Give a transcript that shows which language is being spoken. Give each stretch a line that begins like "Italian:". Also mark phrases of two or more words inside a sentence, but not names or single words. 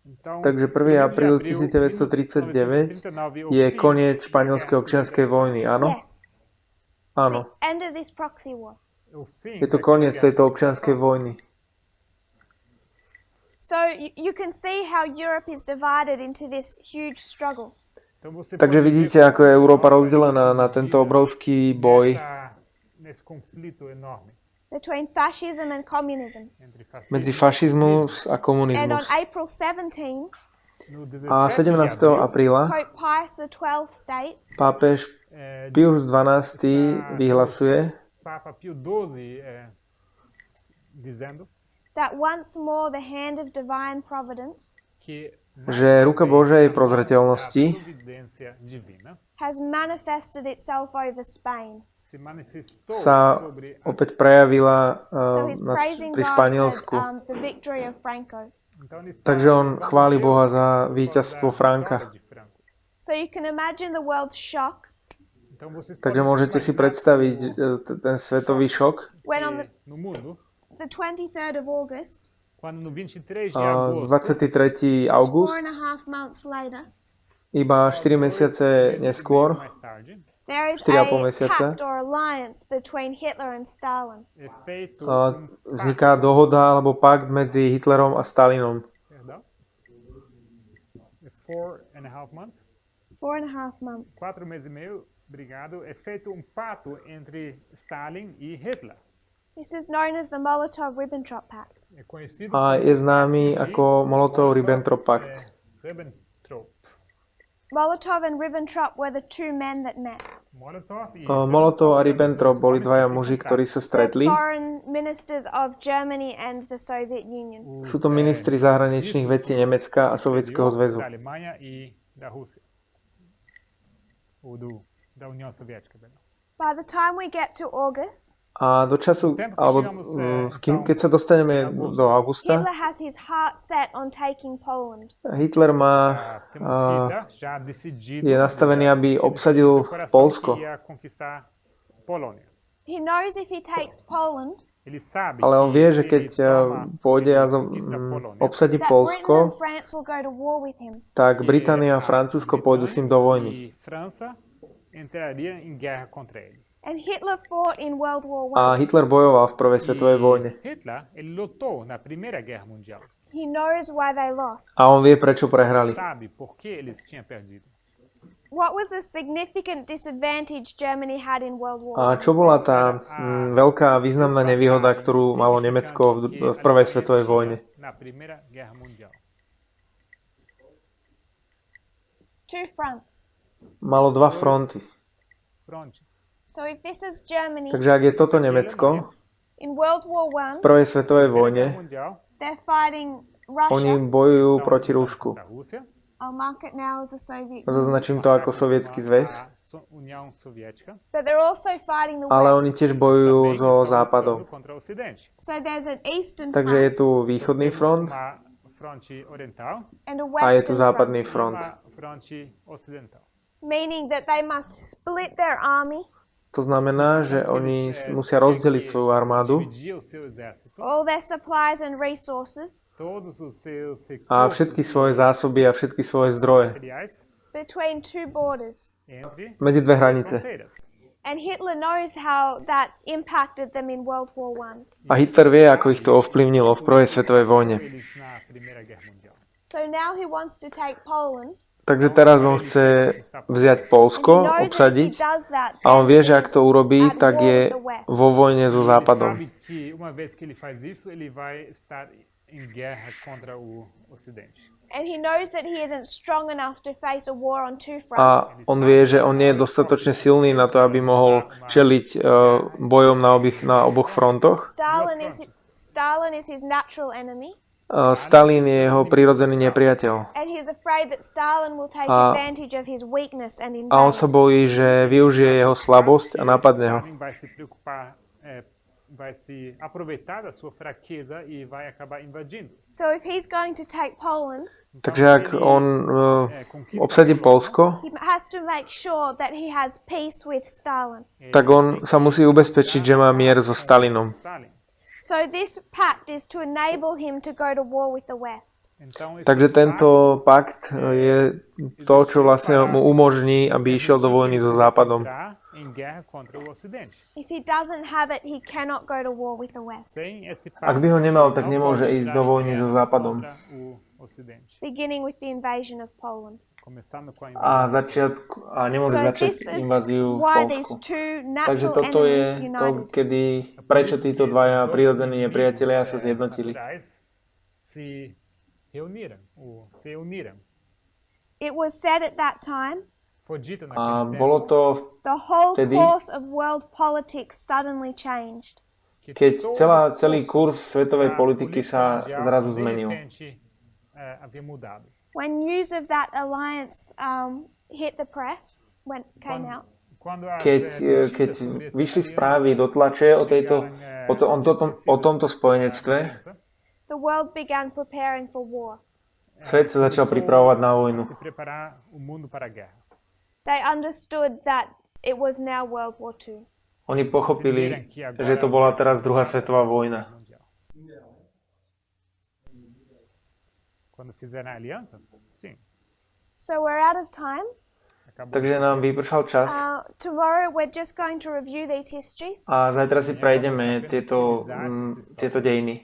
Slovak: Takže 1. apríl 1939 je koniec španielskej občianskej vojny, áno?
English: Yes.
Slovak: Áno.
English: The end of this proxy war.
Slovak: Je to koniec tejto občianskej vojny.
English: So you can see how Europe is divided into this huge struggle.
Slovak: Takže vidíte, ako je Európa rozdelená na tento obrovský boj
English: Between fascism and communism.
Slovak: medzi fašizmus a
English: And on
Slovak: komunizmus.
English: April 17,
Slovak: A 17. apríla
English: Pope Pius XII states
Slovak: pápež Pius XII vyhlasuje,
Portuguese: Papa Pio XII dizendo
English: that once more the hand of divine providence
Portuguese: que
Slovak: že ruka Božej a prozreteľnosti
Portuguese: providência divina
English: has manifested itself over Spain.
Portuguese: se manifestou
Slovak: sa
Portuguese: sobre
Slovak: opäť prejavila
English: So he's praising
Slovak: pri
English: God
Slovak: Španielsku.
English: for the victory of Franco.
Portuguese: Então, ele está
Slovak: Takže on
Portuguese: louvando
Slovak: chváli
Portuguese: Deus
Slovak: Boha za
Portuguese: por
Slovak: víťazstvo
Portuguese: causa da
Slovak: Franka.
Portuguese: vitória de Franco.
English: So you can imagine the world's shock
Portuguese: Então, vocês
Slovak: Takže
Portuguese: podem
Slovak: môžete si
Portuguese: imaginar predstaviť o-
Slovak: ten svetový šok,
English: when on
Portuguese: que no mundo,
English: the 23rd of August,
Portuguese: quando no 23 de a agosto,
Slovak: 23. august,
English: 4.5 months later,
Slovak: iba 4 mesiace neskôr,
Portuguese: mais tarde,
English: there is
Slovak: 4,5 a mesiaca,
English: pact or alliance between Hitler and Stalin.
Portuguese: é feito
Slovak: vzniká dohoda alebo pakt medzi Hitlerom a Stalinom.
Portuguese: perdão, 4.5 months,
English: 4.5 months.
Portuguese: 4 meses e meio, obrigado, é feito pacto entre Stalin e Hitler.
English: This is known as the Molotov-Ribbentrop Pact.
Portuguese: É conhecido
Slovak: A je známy ako Molotov-Ribbentrop pakt. Ribbentrop.
English: Molotov and Ribbentrop were the two men that met.
Portuguese: Molotov e
Slovak: Molotov a Ribbentrop boli dvaja muži, ktorí sa
English: They're
Slovak: stretli.
English: foreign ministers of Germany and the Soviet Union.
Slovak: Sú to ministri zahraničných vecí Nemecka a Sovietskeho zväzu.
Portuguese: Da Alemanha e da Rússia. Ou da União Soviética, perdão.
English: By the time we get to August,
Slovak: A do času, alebo keď sa dostaneme do augusta,
English: Hitler has his heart set on taking Poland.
Slovak: Hitler má,
Portuguese: Temos Hitler já decidido
Slovak: je nastavený, aby
Portuguese: no
Slovak: obsadil
Portuguese: seu coração
Slovak: Poľsko.
Portuguese: que ia conquistar Polônia.
English: He knows if he takes Poland,
Portuguese: Ele sabe
Slovak: Ale on vie, že
Portuguese: se
Slovak: keď
Portuguese: ele toma-
Slovak: pôjde a
Portuguese: conquista Polônia,
Slovak: obsadí
English: that Britain and
Slovak: Poľsko,
English: France will go to war with him.
Slovak: tak
Portuguese: que
Slovak: Británia a a Francúzsko pôjdu s ním do vojny.
Portuguese: E França entraria em guerra contra ele.
English: And Hitler fought in World War
Slovak: A
English: I.
Slovak: Hitler bojoval v prvej svetovej vojne.
Portuguese: Hitler, ele lutou na Primeira Guerra Mundial.
English: He knows why they lost.
Slovak: A on vie, prečo prehrali.
Portuguese: Sabe por que eles tinham perdido.
English: What was the significant disadvantage Germany had in World War
Slovak: A
English: I?
Slovak: čo bola tá veľká významná nevýhoda, ktorú malo Nemecko v prvej svetovej vojne?
Portuguese: Na Primeira Guerra Mundial.
English: Two fronts.
Slovak: Malo dva fronty.
Portuguese: Frontes.
English: So if this is Germany,
Slovak: Takže ak je toto Nemecko
English: in World War
Slovak: v
English: I,
Slovak: prvej svetovej
Portuguese: Guerra
Slovak: vojne,
Portuguese: Mundial.
English: they're fighting
Slovak: oni
English: Russia.
Slovak: bojujú proti Rusku.
Portuguese: Da Rússia.
English: I'll mark it now as the Soviet Union.
Slovak: Zaznačím to ako Sovietsky zväz.
Portuguese: União Soviética.
English: But they're also fighting the
Slovak: Ale oni
English: West.
Slovak: tiež bojujú
Portuguese: Também
Slovak: so
Portuguese: estão
Slovak: západom.
Portuguese: lutando contra o Ocidente.
English: So there's an eastern
Slovak: Takže je
English: front
Slovak: tu východný front
Portuguese: Uma fronte oriental
English: and a
Slovak: a je tu
English: western
Slovak: západný
English: front,
Slovak: front.
Portuguese: uma fronte ocidental.
English: meaning that they must split their army,
Slovak: To znamená, že oni musia rozdeliť svoju armádu
Portuguese: Dividir o seu exército,
English: all their supplies and resources
Portuguese: todos os seus
Slovak: a
Portuguese: recursos
Slovak: všetky svoje zásoby a všetky svoje zdroje
Portuguese: materiais
English: between two borders.
Portuguese: entre
Slovak: medzi dve hranice.
Portuguese: fronteiras.
English: And Hitler knows how that impacted them in World War I.
Slovak: A Hitler vie, ako ich to ovplyvnilo v prvej svetovej vojne.
Portuguese: Eles na Primeira Guerra Mundial.
English: So now he wants to take Poland.
Slovak: Takže teraz on chce vziať
English: He
Slovak: Poľsko,
English: knows that if he
Slovak: obsadiť
English: does that,
Slovak: a on vie, že ak
English: then
Slovak: to urobí,
English: at
Slovak: tak
English: war
Slovak: je
English: with the West.
Slovak: vo vojne so
Portuguese: Ele
Slovak: Západom.
Portuguese: sabe que uma vez que ele faz isso, ele vai estar em guerra contra o Ocidente.
English: And he knows that he isn't strong enough to face a war on two
Slovak: A
English: fronts.
Slovak: on vie, že on nie je dostatočne silný na to, aby mohol čeliť bojom na oboch frontoch.
English: Stalin is his natural enemy,
Slovak: Stalin je jeho prirodzený nepriateľ.
English: and he's afraid that Stalin will take
Slovak: A-
English: advantage of his weakness and
Slovak: A on sa
English: invade.
Slovak: bojí, že využije jeho slabosť a napadne ho.
Portuguese: Stalin vai se preocupar, vai se aproveitar da sua fraqueza e vai acabar invadindo.
English: So if he's going to take Poland,
Slovak: Takže ak on obsadí Poľsko,
English: he has to make sure that he has peace with Stalin.
Slovak: tak on sa musí ubezpečiť, že má mier so Stalinom. Stalin.
English: So this pact is to enable him to go to war with the West.
Slovak: Takže tento pakt je to, čo vlastne mu umožní, aby išiel do vojny so Západom.
English: If he doesn't have it, he cannot go to war with the West.
Slovak: Ak by ho nemal, tak nemôže ísť do vojny so Západom.
English: Beginning with the invasion of Poland.
Slovak: A nemôže začať inváziu v Poľsku. Takže toto je to, prečo títo dvaja prirodzení nepriatelia sa zjednotili.
English: It was said at that time,
Slovak: A bolo to
English: the whole
Slovak: vtedy,
English: course of world politics suddenly changed.
Slovak: keď celý kurz svetovej politiky sa zrazu zmenil.
English: When news of that alliance hit the press, came out,
Slovak: Keď vyšli správy do tlače o tomto spojenectve,
English: the world began preparing for war.
Slovak: svet sa začal pripravovať na vojnu.
English: They understood that it was now World War II.
Slovak: Oni pochopili, že to bola teraz druhá svetová vojna.
English: So we're out of time.
Slovak: Takže nám vypršal čas.
English: Tomorrow we're just going to review these histories.
Slovak: A zajtra si prejdeme tieto dejiny.